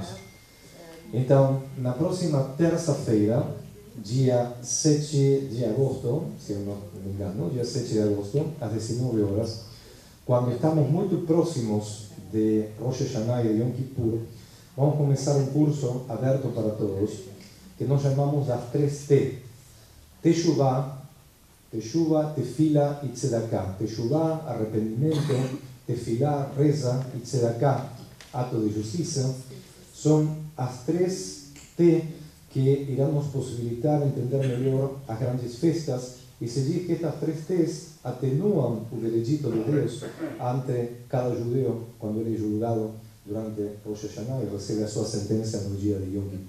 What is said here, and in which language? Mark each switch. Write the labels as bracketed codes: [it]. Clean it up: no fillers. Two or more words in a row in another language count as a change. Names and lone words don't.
[pt] Então, na próxima terça-feira, dia 7 de agosto, se eu não me engano, dia 7 de agosto, às 19 horas, quando estamos muito próximos de Rosh Hashanah e de Yom Kippur, vamos começar um curso aberto para todos, que nós chamamos das 3T. Teshuvah, Tefila e Tzedakah. Teshuvah, arrependimento; Tefilá, reza; e Tzedakah, ato de justiça. São as 3T que irão nos possibilitar entender melhor as grandes festas, e se diz que estas 3T's atenuam o veredito de Deus ante cada judeu quando ele é julgado durante Rosh Hashanah e recebe a sua sentença no dia de Yom Kippur.